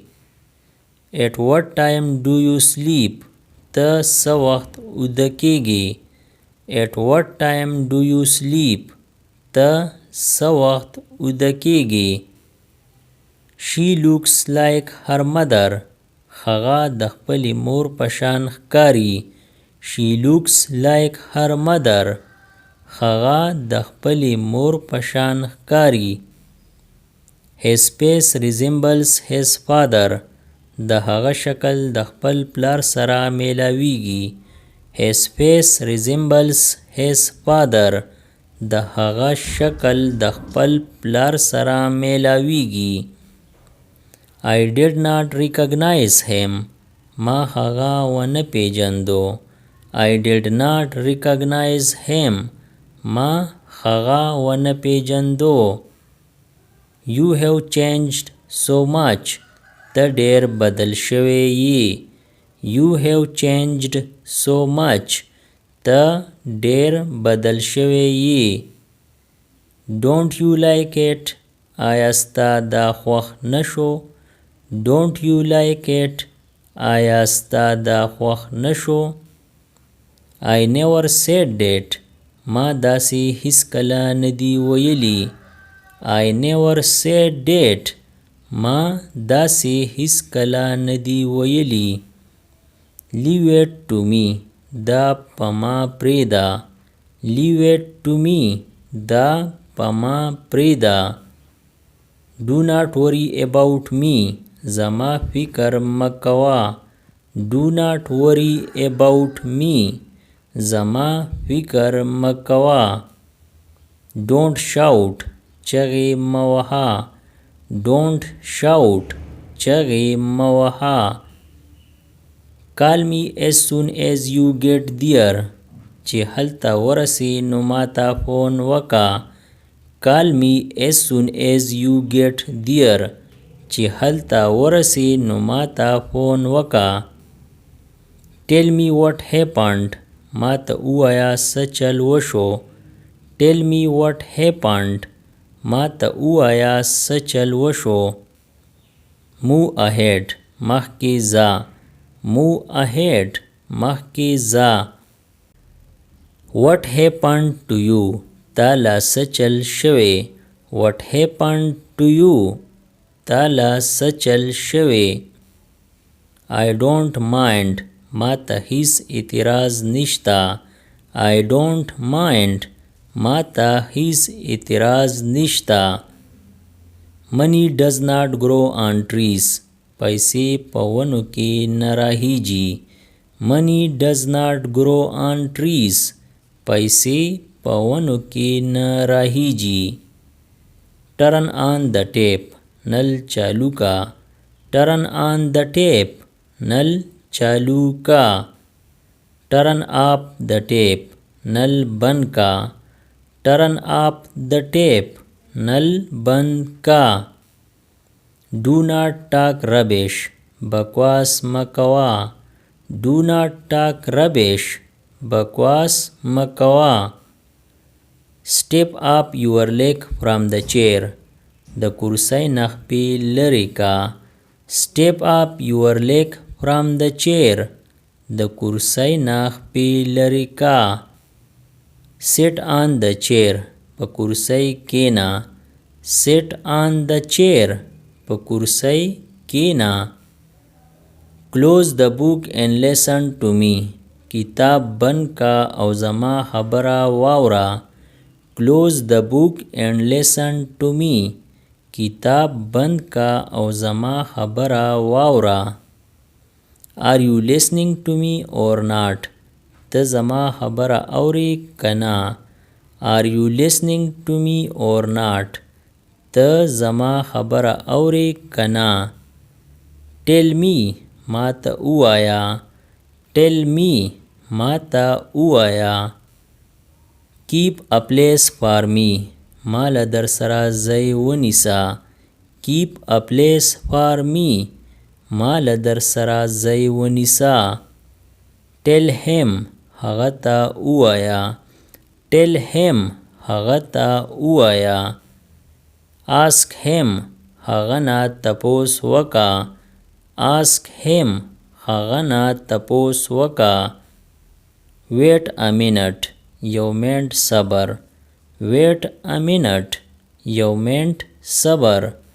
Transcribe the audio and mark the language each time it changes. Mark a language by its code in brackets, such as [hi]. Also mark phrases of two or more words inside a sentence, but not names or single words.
[en] At what time do you sleep? Tasawah udakegi. At what time do you sleep? Tasawah udakegi. She looks like her mother. [ps] Khaga د خپلې مور په شان ښکاري. [en] She looks like her mother. [ps] هغه د خپلې مور په شان ښکاري. [en] His face resembles his father. [ps] د هغه شکل د خپل پلار سره میلاویږي. [en] His face resembles his father. [ps] د هغه شکل د خپل پلار سره میلاویږي. [en] I did not recognize him. [ps] ما هغه ونه پیژندو. [en] I did not recognize him. [ps] ما هغه ونه پیژندو. [en] You have changed so much. [ps] ته ډیر بدل شوی یې. [en] You have changed so much. [ps] ته ډیر بدل شوی یې. [en] Don't you like it? [ps] آیا ستا دا خوښ نشو؟ [en] Don't you like it? [ps] آیا ستا دا خوښ نشو؟ [en] I never said it. [ps] ما داسې هیڅکله ندی ویلي. [en] I never said it. [ps] ما داسې هیڅکله ندی ویلي. [en] Leave it to me. [ps] دا په ما پرېږده. [en] Leave it to me. [ps] دا په ما پرېږده. [en] Do not worry about me. [ps] زما فکر مه کوه. [en] Do not worry about me. [ps] زما فکر مه کوه. [en] Don't shout. [ps] چغې مه وهه. [en] Don't shout. [ps] چغې مه وهه. [en] Call me as soon as you get there. [ps] چې هلته ورسې نو ماته فون وکړه. [en] Call me as soon as you get there. [ps] چې هلته ورسې نو ماته فون وکړه. [en] Tell me what happened. [ps] ماته ووایه څه چل وشو. [en] Tell me what happened. [ps] ماته ووایه څه چل وشو. [en] Move ahead. [ps] مخکې ځه. [en] Move ahead. [ps] مخکې ځه. [en] What happened to you? [ps] تا لا څه چل شوی. [en] What happened to you? [ps] تا لا څه چل شوی. [en] I don't mind. [ps] ماته هیڅ اعتراض نشته. [en] I don't mind. [ps] ماته هیڅ اعتراض نشته. [en] Money does not grow on trees. [ps] پیسې په ونو کې نه راهیږي. [en] Money does not grow on trees. [ps] پیسې په ونو کې نه راهیږي. [en] Turn on the tap. [ps] نل چالو کا. [en] Turn on the tap. [ps] نل چالو کا. [en] Turn off the tap. [ps] نل بند کا. [en] Turn off the tap. [ps] نل بند کا. [en] Do not talk rubbish. [ps] بکواس مکوا. [en] Do not talk rubbish. [ps] بکواس مکوا. [en] Step up your leg from the chair. [ps] د کرسۍ نه خپې لرې کا. [en] Step up your leg from the chair. [ps] د کرسۍ نه خپې لرې کا. [en] Sit on the chair. [ps] په کرسۍ کېنه. [en] Sit on the chair. [ps] په کرسۍ کېنه. [en] Close the book and listen to me. [ps] کتاب بند کا او زما خبره واوره. [en] Close the book and listen to me. [ps] کتاب بند کا او زما خبره واوره. [en] Are you listening to me or not? [ps] ته زما خبره اورې که نه. [en] Are you listening to me or not? [ps] ته زما خبره اورې که نه. [en] Tell me. [ps] ماته ووایه. [en] Tell me. [ps] ماته ووایه. [en] Keep a place for me. [ps] مال در سره ځای ونیسه. [en] Keep a place for me. [ps] مال در سره ځای ونیسه. [en] Tell him. [ps] هغه ته ووایه. [en] Tell him. [ps] هغه ته ووایه. [en] Ask him. [ps] هغه نه تپوس وکړه. [en] Ask him. [ps] هغه نه تپوس وکړه. [en] Wait a minute. [ps] یو منټ صبر. [en] Wait a minute. [ps] یو منټ صبر.